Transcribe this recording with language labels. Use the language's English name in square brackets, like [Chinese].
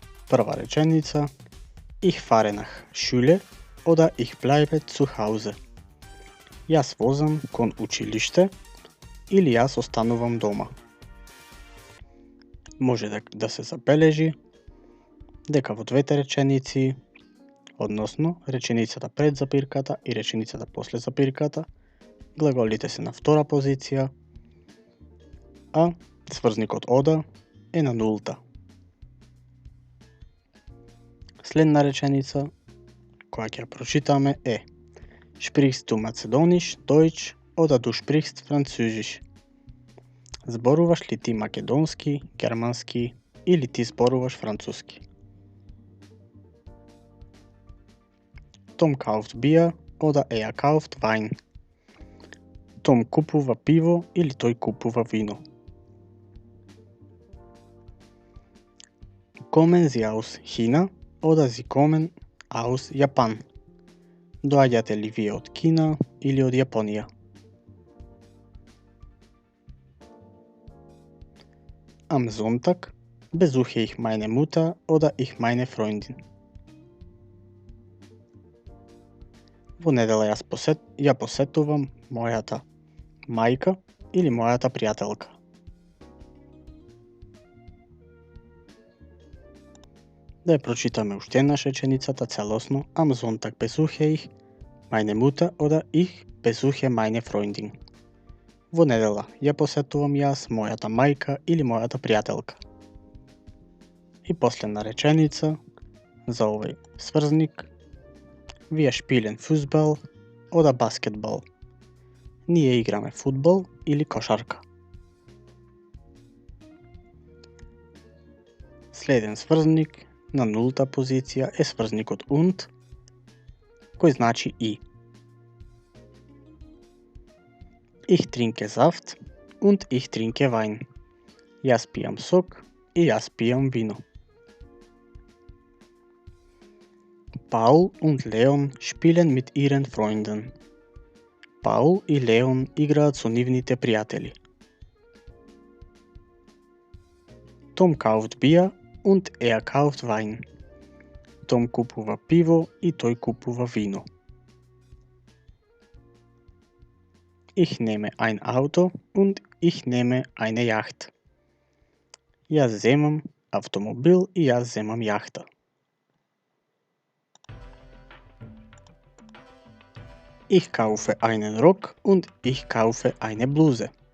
[Macedonian] Прва реченица [German] Ich fahre nach Schule oder ich bleibe zu Hause. [Macedonian] Јас возам кон училиште или јас останувам дома. Може да се забележи дека во двете реченици, односно реченицата пред запирката и реченицата после запирката, глаголите се на втора позиција, а сврзникот ода е на нулта. Следна реченица, која ќе ја прочитаме е [German] Sprichst du Macedonisch, Deutsch oder du sprichst Französisch? [Macedonian] Зборуваш ли ти македонски, германски или ти зборуваш француски? [German] Tom kauft Bier oder er kauft Wein. [Macedonian] Том купува пиво или тој купува вино. [German] Kommen Sie aus China oder Sie kommen aus Japan? [Macedonian] Доаѓате ли вие од Кина или од Јапонија? [German] Am Sonntag besuche ich meine Mutter oder ich meine Freundin. [Macedonian] Во недела ја посетувам мојата мајка или мојата пријателка. Да ја прочитаме уште еднаш реченицата целосно. [German] Am Sonntag besuche ich meine Mutter oder ich besuche meine Freundin. [Macedonian] Во недела ја посетувам јас мојата мајка или мојата пријателка. И последна реченица за овој сврзник. [German] Wir spielen Fußball oder Basketball. [Macedonian] Ние играме фудбал или кошарка. Следен сврзник на нулта позиција е сврзникот und, кој значи и. [German] Ich trinke Saft und ich trinke Wein. [Macedonian] Јас пијам сок и јас пијам вино. [German] Paul und Leon spielen mit ihren Freunden. [Macedonian] Paul и Леон играат со нивните пријатели. [German] Tom kauft Bier und er kauft Wein. [Macedonian] Том купува пиво и тој купува вино. [German] Ich nehme ein Auto und ich nehme eine Yacht. [Macedonian] Јас земам автомобил и јас земам јахта. [German] Ich kaufe einen Rock und ich kaufe eine Bluse.